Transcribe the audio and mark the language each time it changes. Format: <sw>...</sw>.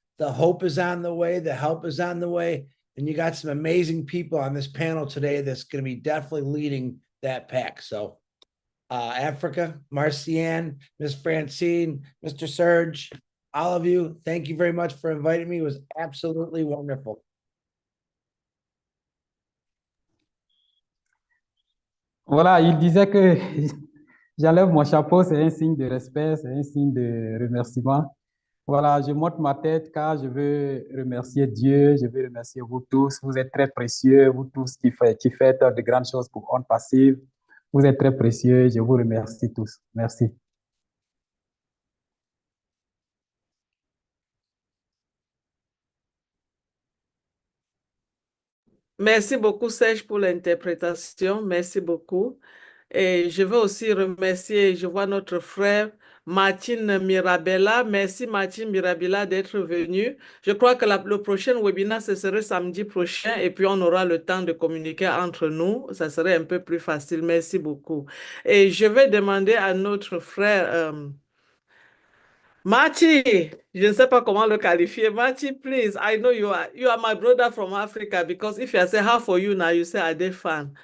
<en>The hope is on the way. The help is on the way. And you got some amazing people on this panel today that's going to be definitely leading that pack. So Africa, Marcianne, Miss Francine, Mr. Serge, all of you, thank you very much for inviting me. It was absolutely wonderful.</en> <fr>Voilà, il disait que j'enlève mon chapeau, c'est un signe de respect, c'est un signe de remerciement. Voilà, je monte ma tête car je veux remercier Dieu, je veux remercier vous tous. Vous êtes très précieux, vous tous qui faites de grandes choses pour ONPASSIVE. Vous êtes très précieux, je vous remercie tous. Merci. Merci beaucoup, Serge, pour l'interprétation. Merci beaucoup. Et je veux aussi remercier, je vois notre frère Martin Mirabella. Merci Martin Mirabella d'être venu. Je crois que le prochain webinaire, ce serait samedi prochain et puis on aura le temps de communiquer entre nous. Ça serait un peu plus facile. Merci beaucoup. Et je vais demander à notre frère Marty, je ne sais pas comment le qualifier.</fr> <en>Marty, please, I know you are my brother from Africa because if I say how for you now, you say Redfern.</en>